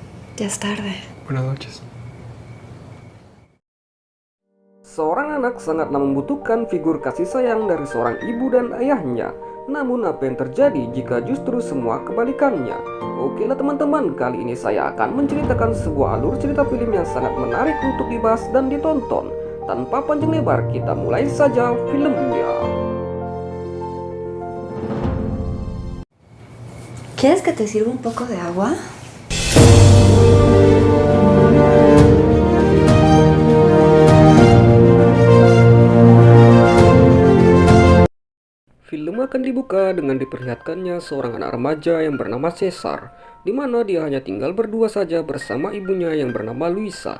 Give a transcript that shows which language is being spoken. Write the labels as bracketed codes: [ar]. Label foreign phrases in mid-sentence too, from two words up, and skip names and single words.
[es] Ya es tarde. Buenas noches. [id] Seorang anak sangatlah membutuhkan figur kasih sayang dari seorang ibu dan ayahnya. Namun apa yang terjadi jika justru semua kebalikannya? Oke lah teman-teman, kali ini saya akan menceritakan sebuah alur cerita film yang sangat menarik untuk dibahas dan ditonton. Tanpa panjang lebar, kita mulai saja filmnya. [es] ¿Quieres que te sirva un poco de agua? [id] Film akan dibuka dengan diperlihatkannya seorang anak remaja yang bernama Caesar, di mana dia hanya tinggal berdua saja bersama ibunya yang bernama Luisa.